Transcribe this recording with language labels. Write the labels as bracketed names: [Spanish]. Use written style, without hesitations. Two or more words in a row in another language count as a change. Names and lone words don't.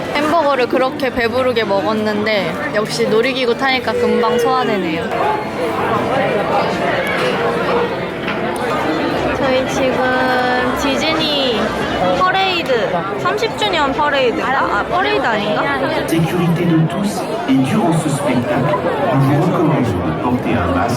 [Korean] 햄버거를 그렇게 배부르게 먹었는데 역시 놀이기구 타니까 금방 소화되네요. 저희 지금 디즈니 퍼레이드 30주년 퍼레이드인가? 아, 퍼레이드 아닌가? [French] Sécurité de tous et durant ce spectacle, on vous recommande de porter un masque.